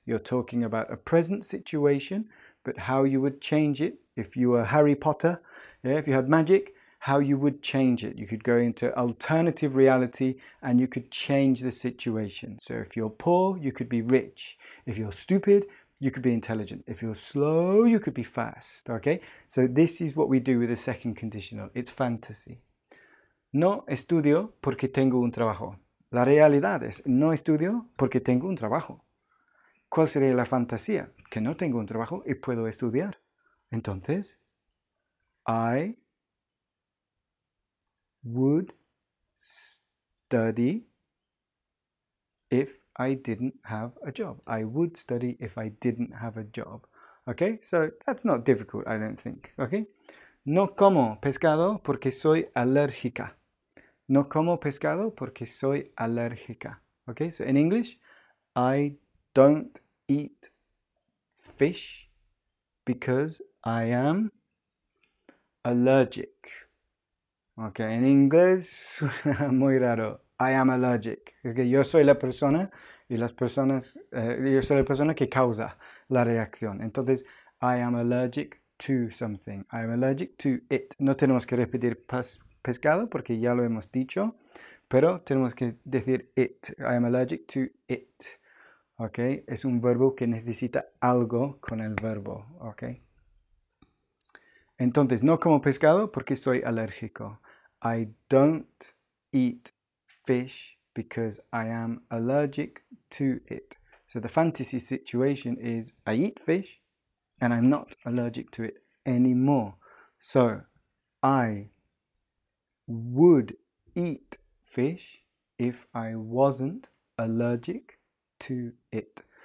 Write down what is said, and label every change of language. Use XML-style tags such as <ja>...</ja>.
<en>You're talking about a present situation, but how you would change it if you were Harry Potter, if you had magic, how you would change it. You could go into alternative reality and you could change the situation. So if you're poor, you could be rich. If you're stupid, you could be intelligent. If you're slow, you could be fast. Okay? So this is what we do with the second conditional. It's fantasy.</en> <es>No estudio porque tengo un trabajo. La realidad es, no estudio porque tengo un trabajo. ¿Cuál sería la fantasía? Que no tengo un trabajo y puedo estudiar.</es> <en>Entonces, I would study if I didn't have a job. I would study if I didn't have a job. Okay, so that's not difficult, I don't think.</en> <es>Okay, no como pescado porque soy alérgica. No como pescado porque soy alérgica.</es> <en>Okay, so in English, I don't eat fish because I am allergic.</en> <es>Ok, en inglés suena muy raro.</es> <en>I am allergic.</en> <es>Okay, yo soy la persona y las personas, yo soy la persona que causa la reacción.</es> <en>Entonces, I am allergic to something. I am allergic to it.</en> <es>No tenemos que repetir pescado porque ya lo hemos dicho, pero tenemos que decir it.</es> <en>I am allergic to it.</en> <es>Ok, es un verbo que necesita algo con el verbo. Ok. Entonces, no como pescado porque soy alérgico.</es> <en>I don't eat fish because I am allergic to it. So the fantasy situation is I eat fish and I'm not allergic to it anymore. So I would eat fish if I wasn't allergic to it.</en>